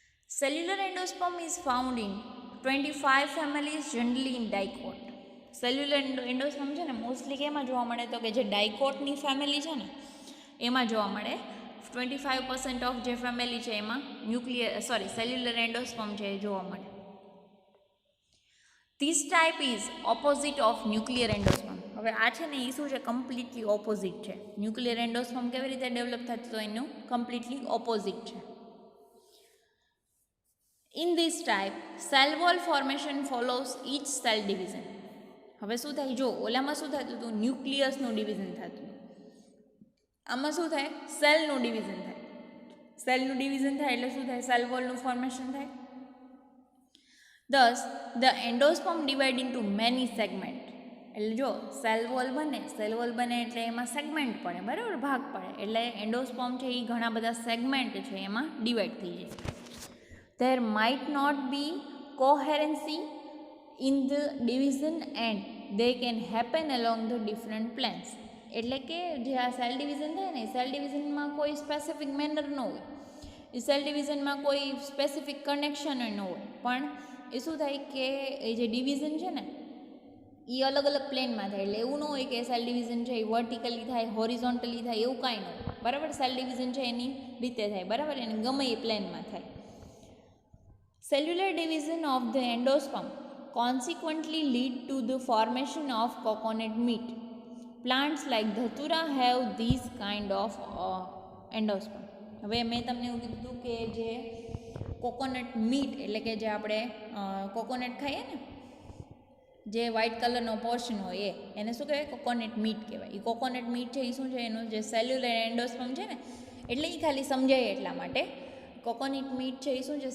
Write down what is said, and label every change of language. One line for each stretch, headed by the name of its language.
English: Cellular endosperm is found in 25 families, generally in dicot.
Gujarati: Cellular endosperm છે ને mostly કેમાં જોવા મળે? તો કે જે ડાયકોટની ફેમિલી છે ને એમાં જોવા મળે. 25% ઓફ જે ફેમિલી છે એમાં સેલ્યુલર એન્ડોસ્પર્મ છે એ જોવા મળે.
English: This type is opposite of nuclear endosperm.
Gujarati: હવે આ છે ને એ શું છે? કમ્પ્લીટલી ઓપોઝિટ છે. ન્યુક્લિયર એન્ડોસ્પર્મ કેવી રીતે ડેવલપ થતું? તો એનું કમ્પ્લીટલી ઓપોઝિટ છે.
English: In this type, cell wall formation follows each cell division.
Gujarati: હવે શું થાય? જો ઓલામાં શું થતું હતું? ન્યુક્લિયસનું ડિવિઝન થતું. આમાં શું થાય? સેલનું ડિવિઝન થાય. સેલનું ડિવિઝન થાય એટલે શું થાય? સેલ વોલનું ફોર્મેશન થાય.
English: Thus, the endosperm divide into many segments.
Gujarati: એટલે જો સેલ વોલ બને એટલે એમાં સેગમેન્ટ પડે, બરાબર? ભાગ પડે. એટલે એન્ડોસ્પર્મ છે એ ઘણા બધા સેગમેન્ટ છે એમાં ડિવાઈડ થઈ જાય.
English: There might not be coherency in the division and they can happen along the different planes.
Gujarati: એટલે કે જે આ સેલ ડિવિઝન થાય ને, સેલ ડિવિઝનમાં કોઈ સ્પેસિફિક મેનર ન હોય, એ સેલ ડિવિઝનમાં કોઈ સ્પેસિફિક કનેક્શન ન હોય, પણ એ શું થાય કે એ જે ડિવિઝન છે ને એ અલગ અલગ પ્લેનમાં થાય. એટલે એવું ન હોય કે સેલ ડિવિઝન છે એ વર્ટિકલી થાય, હોરિઝોન્ટલી થાય, એવું કાંઈ ન હોય, બરાબર? સેલ ડિવિઝન છે એની રીતે થાય, બરાબર? એને ગમે એ પ્લેનમાં થાય.
English: Cellular division of the endosperm consequently lead to the formation of coconut meat. Plants like Dhatura have these kind of endosperm.
Gujarati: હવે મેં તમને એવું કીધું કે જે કોકોનટ મીટ એટલે કે જે આપણે કોકોનટ ખાઈએ ને, જે વ્હાઇટ કલરનો પોર્શન હોય એને શું કહેવાય? કોકોનટ મીટ કહેવાય. એ કોકોનટ મીટ છે એ શું છે? એનું જે સેલ્યુલર એન્ડોસ્પર્મ છે ને, એટલે એ ખાલી સમજાય એટલા માટે કોકોનટ મીટ છે એ શું છે?